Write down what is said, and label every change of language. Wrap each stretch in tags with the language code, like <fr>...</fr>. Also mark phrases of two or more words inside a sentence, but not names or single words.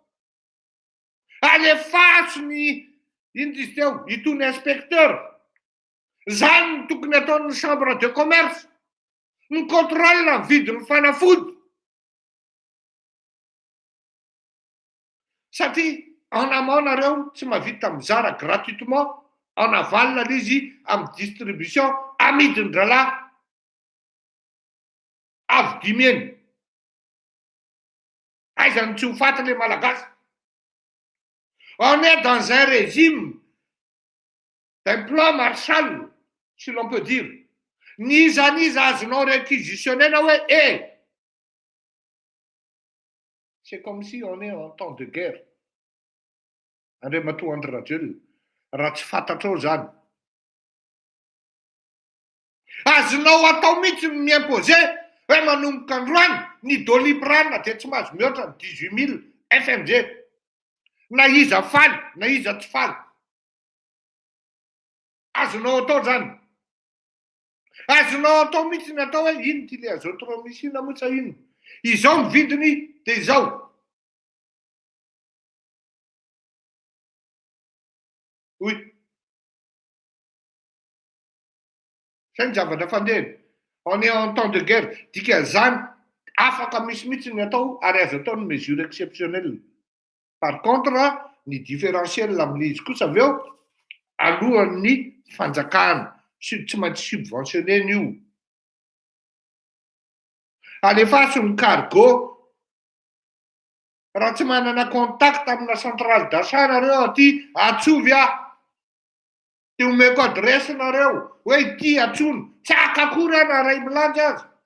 <mg>Alefaso ny indrisy teo itony inspecteur. Zany ny tokony ataon'ny</mg> <fr>chambre de commerce,</fr> <mg>ny contrôle ny vidin'ny fanafody. Satria</mg> <fr>en amont</fr> <mg>nareo tsy mahavita mizara gratuitement</mg> <fr>en aval</fr> <mg>la izy amin'ny distribution amidin-dralahy avy dimy eny. Aizany tsy ho faty le malagasy.</mg> <fr>On est dans un régime d'un plan Marshall, si l'on peut dire.</fr> <mg>Niza azonao</mg> <fr>réquisitionner</fr> <mg>na hoe</mg> <fr>c'est comme si on est en temps de guerre.</fr> <mg>Andriamatoa Andry raha tsy fantatrao zany. Azonao atao mihitsy miimposé hoe manomboka androany ny doliprane dia tsy mahazo mihoatra ny 18 000 FMG. Na iza faly, na iza tsy faly. Azonao atao zany. Azonao atao mihitsy ny atao hoe ino ty le azotromicine moa sa ino. Izao ny vidiny dia izao. Oui. C'est ny zavatra fandehany.</mg> <fr>On est en temps de guerre.</fr> <mg>Dikan'izany afaka misy mihitsy ny atao ary azo atao ny</mg> <fr>mesure exceptionnelle. Par contre,</fr> <mg>ny différentiel amin'ilay izy kosa avy eo alohan'ny fanjakana tsy maintsy subventionné io. Alefaso ny cargo raha tsy manana contact amina</mg> <fr>centrale d'achat</fr> <mg>nareo aty atsovy ty omeko adresse nareo hoe ity atsono tsy akakory ana ray milanja azy.</mg>